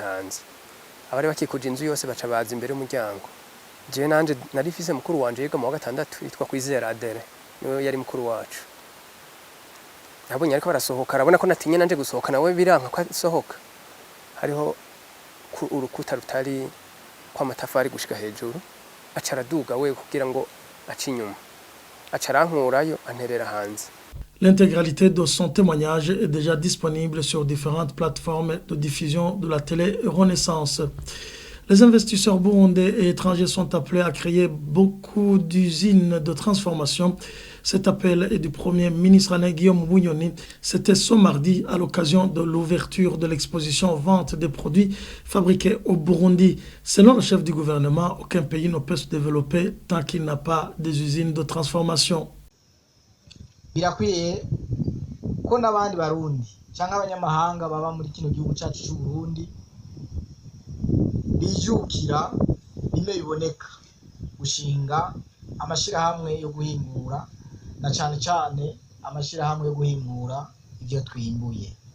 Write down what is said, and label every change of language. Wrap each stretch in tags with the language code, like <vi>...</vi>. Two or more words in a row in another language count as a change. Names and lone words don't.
<rn>hanze abari bakikuje inzu yose baca baza imbere y'umuryango je nanje nari fise mukuru wanje yiga mu wa 6 yitwa Kwizera Adere niwe yari mukuru wacu nabonye ariko barasohoka arabona ko natinye nanje gusohoka nawe biranka ko asohoka hariho urukuta rutari kwa matafari gushika hejuru aca araduga we kugira ngo aci inyuma aca arankurayo anterera hanze.</rn> <fr>L'intégralité de son témoignage est déjà disponible sur différentes plateformes de diffusion de la télé Renaissance. Les investisseurs burundais et étrangers sont appelés à créer beaucoup d'usines de transformation. Cet appel est du Premier ministre Guillaume Bunyoni. C'était ce mardi à l'occasion de l'ouverture de l'exposition Vente des produits fabriqués au Burundi. Selon le chef du gouvernement, aucun pays ne peut se développer tant qu'il n'a pas des usines de transformation.</fr> <rn>Birakwiye ko n'abandi barundi cyangwa abanyamahanga baba muri kino gihugu cyacu cy'u Burundi bijukira bime biboneka gushinga amashirahamwe yo guhingura na cyane amashirahamwe yo guhingura ibyo twimbuye.</rn>